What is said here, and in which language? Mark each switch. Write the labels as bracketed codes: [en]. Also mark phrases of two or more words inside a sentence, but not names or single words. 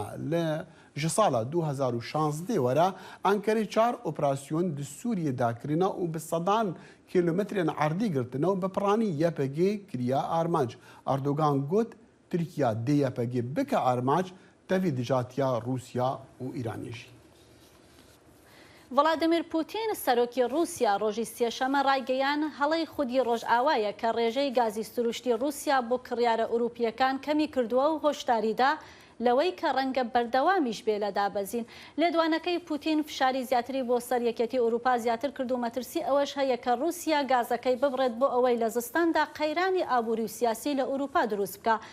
[ku] Ji sala 2016 were Enkerê 4 operasyon di Sûriyê dakirine û bi sedan kilometrên erdî girtine û bi piranî YPG kiriya armanc. Erdogan got Tirkiya dê YPG bike armanc tevî dijatiya Rûsya û Îranê jî. [ckb] ڤڵادیمیر پوتین سەرۆکی رووسیا ڕۆژی سێشەمە ڕایگەیان هەڵەی خودی ڕۆژئاوایە کە ڕێژەی گازی سروشتی رووسیا بۆ کڕیارە ئوروپیەکان کەمی کردووە و هۆشداریدا لەوەی کە ڕەنگە بەردەوامیش بێ لە دابەزین. لێدوانەکەی پوتین فشاری زیاتری بۆ سەر یەکێتی ئەوروپا زیاتر کرد و مەترسی ئەوەش هەیە کە رووسیا گازەکەی ببڕێت بۆ ئەوەی لە زستاندا قەیرانی ئابووری و سیاسی لە ئەوروپا دروست بکە.